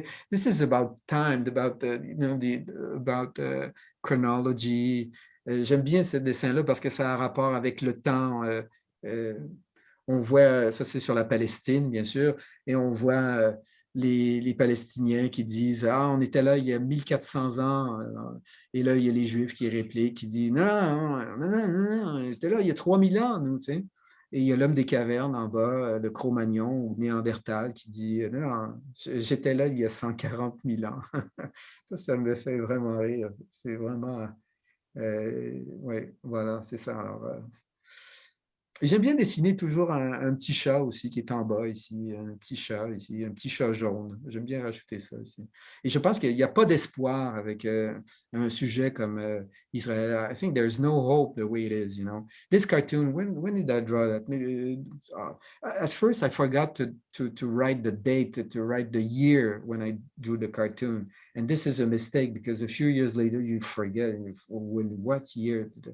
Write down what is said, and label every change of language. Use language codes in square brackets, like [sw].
[en] This is about time, about chronology. [fr] J'aime bien ce dessin-là parce que ça a rapport avec le temps. On voit, ça c'est sur la Palestine, bien sûr, et on voit les Palestiniens qui disent « Ah, on était là il y a 1400 ans. » Et là, il y a les Juifs qui répliquent, qui disent « Non, on était là il y a 3000 ans, nous, tu sais. » Et il y a l'homme des cavernes en bas, le Cro-Magnon ou Néandertal qui dit « Non, j'étais là il y a 140 000 ans. » Ça me fait vraiment rire. C'est vraiment... oui, voilà, c'est ça. Alors, j'aime bien dessiner toujours un petit chat aussi qui est en bas ici, un petit chat ici, un petit chat jaune. J'aime bien rajouter ça ici. Et je pense qu'il n'y a pas d'espoir avec un sujet comme Israël. [en] I think there's no hope the way it is, you know. This cartoon, when did I draw that? Maybe, at first, I forgot to write the date, to write the year when I drew the cartoon. And this is a mistake because a few years later, you forget what year.